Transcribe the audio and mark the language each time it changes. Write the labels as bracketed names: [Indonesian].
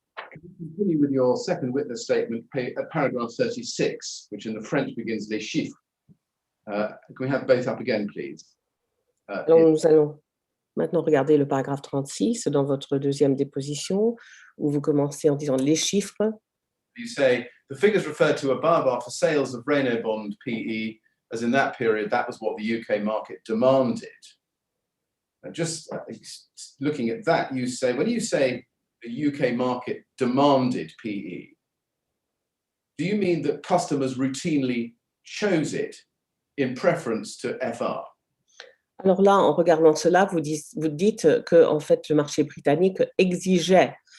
[English] Can you continue with your second witness statement at paragraph 36, which in the French begins [French] les chiffres? [English] Can we have both up again, please? [French] Alors, nous allons maintenant regarder le paragraphe 36 dans votre deuxième déposition, où vous commencez en disant les chiffres. [English] You say, the figures referred to above are for sales of Reynobond PE, as in that period, that was what the UK market demanded. And just looking at that, you say, when you say the UK market demanded PE, do you mean that customers routinely chose it in preference to FR? [French] Alors là, en regardant cela, vous dites que en fait, le marché britannique exigeait.